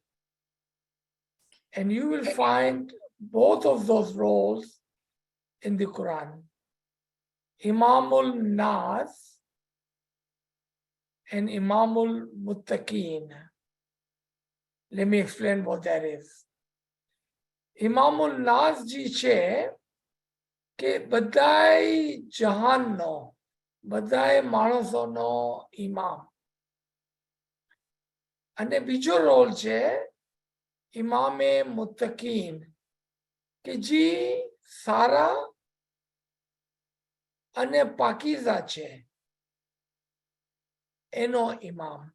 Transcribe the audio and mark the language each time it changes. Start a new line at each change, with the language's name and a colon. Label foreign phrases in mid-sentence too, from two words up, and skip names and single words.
English: And you will find both of those roles in the Quran.
Arabic: إمام الناس and إمام المتقين.
English: Let me explain what that is.
Arabic: إمام الناس
Gujarati: ji છે કે બધાય જહાનનો, બધાય માણસોનો ઇમામ. અને બીજો રોલ છે
Arabic: إمام المتقين,
Gujarati: કે જે સારા અને પાકીઝા છે એનો ઇમામ.